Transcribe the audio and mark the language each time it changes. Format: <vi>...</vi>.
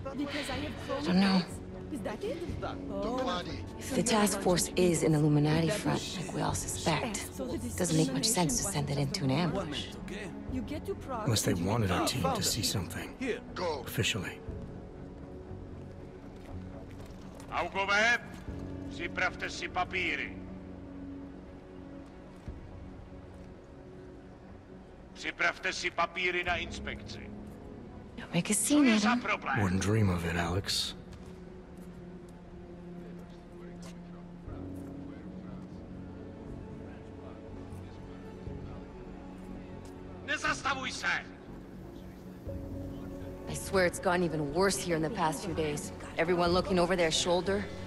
<en>I don't know. If the task force is an Illuminati front, like we all suspect, it doesn't make much sense to send it into an ambush. Unless they wanted our team to see something. Officially.</en> <cs>Augové, připravte si papíry. Připravte si papíry na inspekci.</cs> <en>Don't make a scene, Adam. Wouldn't dream of it, Alex.</en> <cs>Nezastavuj se!</cs> <en>I swear it's gotten even worse here in the past few days. Everyone looking over their shoulder.</en>